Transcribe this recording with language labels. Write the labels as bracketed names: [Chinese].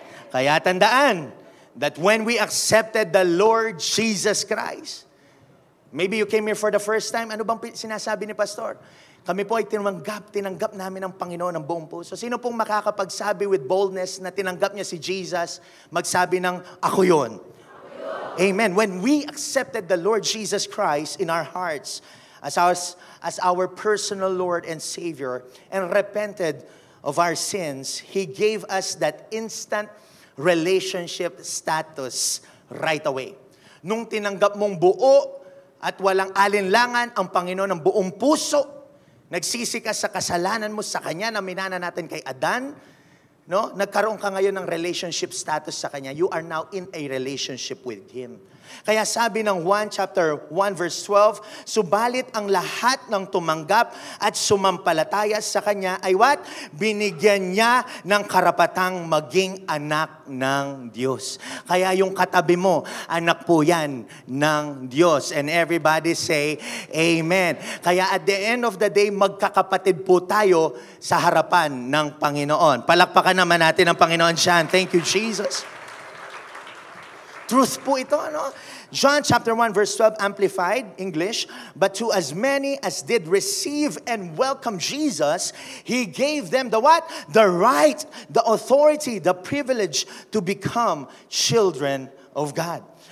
[Filipino] Kaya tandaan, [English] that when we accepted the Lord Jesus Christ, maybe you came here for the first time, [Filipino] ano bang sinasabi ni Pastor? Kami po ay tinanggap namin ang Panginoon ng buong puso. Sino pong makakapagsabi [English] with boldness [Filipino] na tinanggap niya si Jesus, magsabi ng, ako yun. Amen. [English] When we accepted the Lord Jesus Christ in our hearts as our personal Lord and Savior and repented of our sins, He gave us that instant relationship status right away. [Filipino] Nung tinanggap mong buo at walang alinlangan ang Panginoon ng buong puso, nagsisi ka sa kasalanan mo sa Kanya na minana natin kay Adan, no? Nagkaroon ka ngayon ng relationship status sa Kanya. [English] You are now in a relationship with Him. [Filipino] Kaya sabi ng 1 chapter 1 verse 12, subalit ang lahat ng tumanggap at sumampalataya sa Kanya ay what? Binigyan niya ng karapatang maging anak ng Diyos. Kaya yung katabi mo, anak po yan ng Diyos. [English] And everybody say, Amen. Kaya at the end of the day, [Filipino] magkakapatid po tayo sa harapan ng Panginoon. Palakpakan naman natin ang Panginoon siyan. [English] Thank you, Jesus. Truth [Filipino] po ito, ano? [English] John chapter 1 verse 12 Amplified English, but to as many as did receive and welcome Jesus, He gave them the what? The right, the authority, the privilege to become children of God.